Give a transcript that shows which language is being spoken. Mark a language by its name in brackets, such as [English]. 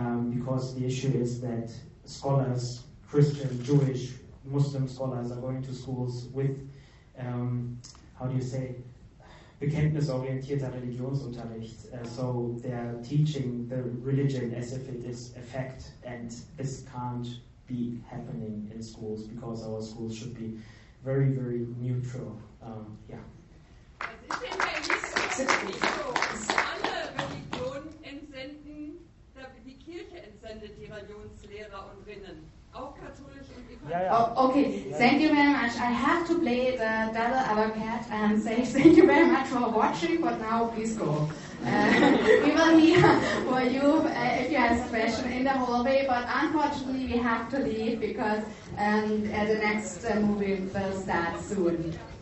[English] Because the issue is that scholars, Christian, Jewish, Muslim scholars are going to schools with, how do you say, [German] bekenntnisorientierter Religionsunterricht. [English] So they're teaching the religion as if it is a fact, and this can't be happening in schools because our schools should be very, very neutral. [German] Alle Religionen entsenden, die Kirche entsendet die Religionslehrer und Rinnen. Auch katholisch und evangelisch. [English] Okay, thank you very much. I have to play the double advocate and say thank you very much for watching, but now please go. We will hear for you if you have a question in the hallway, but unfortunately we have to leave because the next movie will start soon.